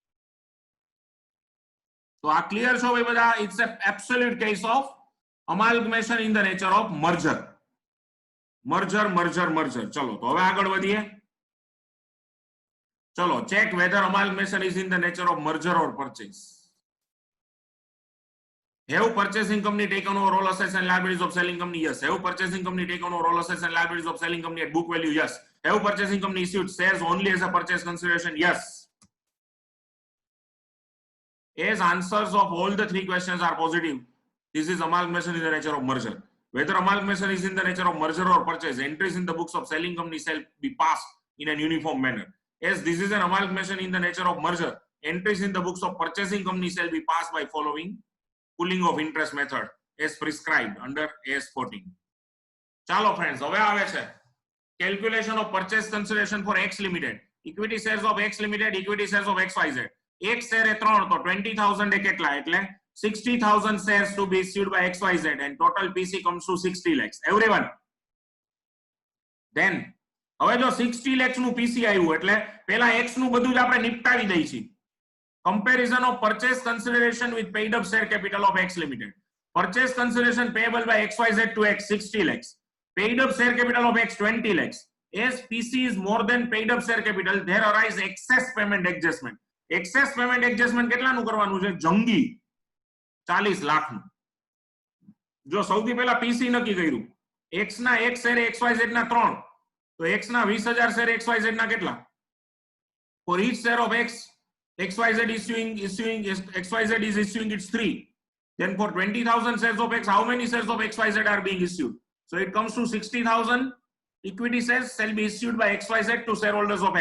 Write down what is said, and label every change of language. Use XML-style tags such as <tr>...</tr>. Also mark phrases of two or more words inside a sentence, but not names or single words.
<gu>તો આ ક્લિયર છો ભાઈ બધા?</gu> <en>It's a absolute case of amalgamation in the nature of merger.</en> <gu>મર્જર. ચલો તો હવે આગળ વધીએ.</gu> <en>ચલો, check whether amalgamation is in the nature of merger or purchase. Have purchasing company taken over all assets and liabilities of selling company? Yes. Have purchasing company taken over all assets and liabilities of selling company at book value? Yes. Have purchasing company issued shares only as a purchase consideration? Yes. As answers of all the three questions are positive, this is amalgamation in the nature of merger. Whether amalgamation is in the nature of merger or purchase, entries in the books of selling company shall be passed in an uniform manner. As this is an amalgamation in the nature of merger, entries in the books of purchasing company shall be passed by following pooling of interest method as prescribed under AS 14.</en> <gu>ચાલો ફ્રેન્ડ્સ, હવે આવે છે</gu> <en>calculation of purchase consideration for X limited. Equity shares of X limited, equity shares of XYZ.</en> <gu>એક શેર એ 3 તો 20,000 એ કેટલા?</gu> <en>એટલે 60,000 shares to be issued by XYZ and total PC comes to 60 lakhs. Everyone. Then</en> <gu>હવે જો 60 lakhs નું PC આવ્યું એટલે પહેલા X નું બધું જ આપણે નિપટાવી દઈ છીએ.</gu> <en>Comparison of purchase consideration with paid up share capital of X limited. Purchase consideration payable by XYZ to X 60 lakhs. Paid up share capital of X 20 lakhs. As PC is more than paid up share capital, there arise excess payment adjustment. Excess payment adjustment</en> <gu>કેટલાનું કરવાનું છે? જંગી 40 લાખનું. જો સૌથી પહેલા PC નક્કી કર્યું, X ના એક શેર XYZ ના 3, તો X ના 20,000 શેર XYZ ના કેટલા?</gu> <en>For each share of X, XYZ is issuing its 3. Then for 20,000 shares of X, how many shares of XYZ are being issued? So it comes to 60,000 equity shares shall be issued by XYZ to shareholders of X.</en>